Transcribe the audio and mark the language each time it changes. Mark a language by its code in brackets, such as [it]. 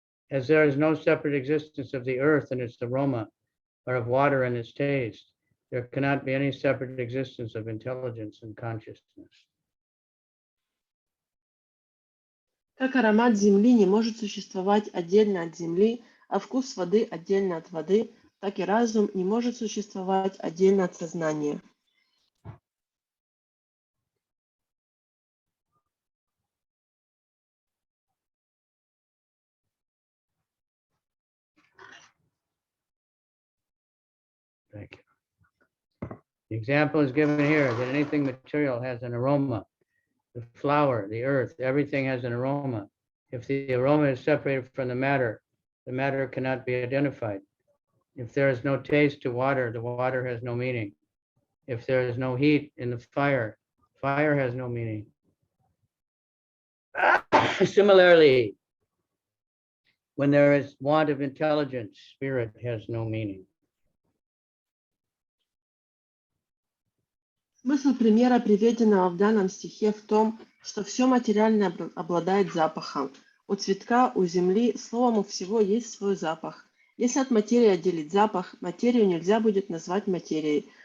[en] As there is no separate existence of the earth and its aroma, or of water and its taste, there cannot be any separate existence of intelligence and consciousness. [ru] Как аромат земли не может существовать отдельно от земли, а вкус воды отдельно от воды, так и разум не может существовать отдельно от сознания. [en] Thank you. The example is given here that anything material has an aroma. The flower, the earth, everything has an aroma. If the aroma is separated from the matter cannot be identified. If there is no taste to water, the water has no meaning. If there is no heat in the fire, fire has no meaning. Similarly, when there is want of intelligence, spirit has no meaning. [ru] Смысл примера, приведенного в данном стихе, в том, что все материальное обладает запахом. У цветка, у земли, словом, у всего есть свой запах. Если от материи отделить запах, материю нельзя будет назвать материей.